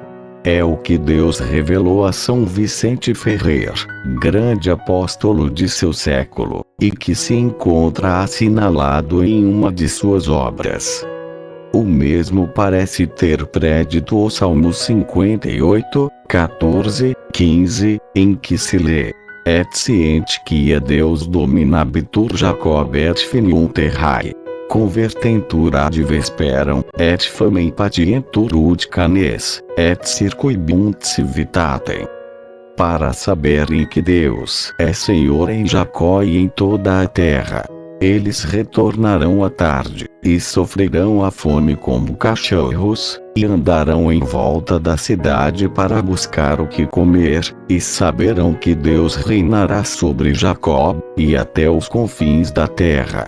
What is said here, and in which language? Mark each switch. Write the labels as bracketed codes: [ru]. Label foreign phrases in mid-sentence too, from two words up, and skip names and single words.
[pt] É o que Deus revelou a São Vicente Ferrer, grande apóstolo de seu século, e que se encontra assinalado em uma de suas obras. O mesmo parece ter prédito o Salmo 58, 14, 15, em que se lê: [la] Et scientiae Deus dominabitur Jacob et finium terrae. Convertentur ad vesperam, et famem patientur ut canes, et circuibunt civitatem. [pt] Para saberem que Deus é Senhor em Jacó e em toda a terra. Eles retornarão à tarde, e sofrerão a fome como cachorros, e andarão em volta da cidade para buscar o que comer, e saberão que Deus reinará sobre Jacó, e até os confins da terra.